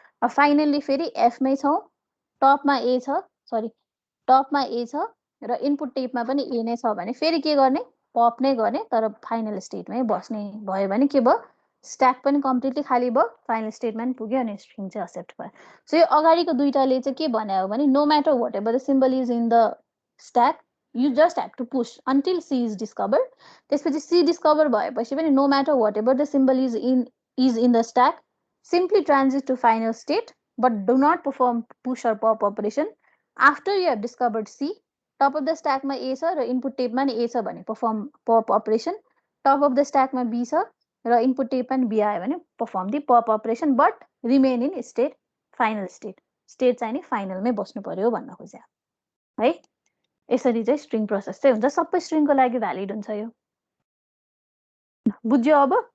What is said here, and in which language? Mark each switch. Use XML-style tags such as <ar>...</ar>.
<ne>अब फाइनल्ली फेरि एफमै छौँ, टपमा ए छ, सरी टपमा ए छ र इनपुट टेपमा पनि ए नै छ भने फेरि के गर्ने, पप नै गर्ने तर फाइनल स्टेटमै बस्ने भयो भने के भयो, स्ट्याक पनि कम्प्लिटली खाली भयो, फाइनल स्टेटमा पनि पुग्यो अनि स्ट्रिङ चाहिँ एक्सेप्ट भयो। सो यो अगाडिको दुईटाले चाहिँ के भन्यो भने</ne> <en>No matter whatever the symbol is in the stack, you just have to push until C is discovered.</en> <ne>त्यसपछि</ne> <en>C discover</en> <ne>भएपछि पनि</ne> <en>no matter whatever the symbol is in the stack, simply transit to final state but do not perform push or pop operation. After you have discovered C, top of the stack</en> <ne>मा A छ र</ne> <en>input tape</en> <ne>मा नि A छ भने</ne> <en>perform pop operation, top of the stack</en> <ne>मा B छ र</ne> <en>input tape</en> <ne>मा नि B आयो भने</ne> <en>perform the pop operation but remain in state final state.</en> <ne>State चाहिँ नि फाइनलमै बस्नु पर्यो भन्न खोज्या है। यसरी चाहिँ स्ट्रिङ प्रोसेस चाहिँ हुन्छ, सबै स्ट्रिङको लागि भ्यालिड हुन्छ यो। बुझ्यो अब?</ne>